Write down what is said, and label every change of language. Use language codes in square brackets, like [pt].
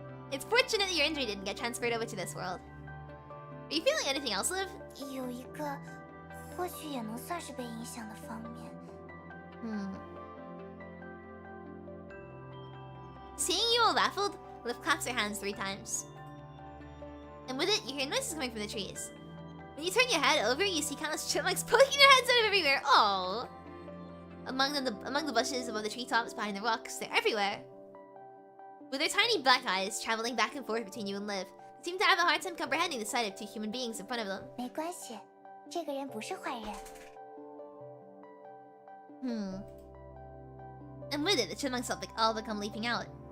[en] It's fortunate that your injury didn't get transferred over to this world. Are you feeling anything else, Liv? [zh] 有一个或许也能算是被影响的方面。 [en] Seeing you all baffled, Liv claps her hands 3 times. And with it, you hear noises coming from the trees. When you turn your head over, you see countless chipmunks poking their heads out of everywhere. Oh! Among the bushes above the treetops behind the rocks, they're everywhere. With their tiny black eyes traveling back and forth between you and Liv, they seem to have a hard time comprehending the sight of 2 human beings in front of them. [zh] 没关系，这个人不是坏人。 [en] And with it, the chipmunks all come leaping out.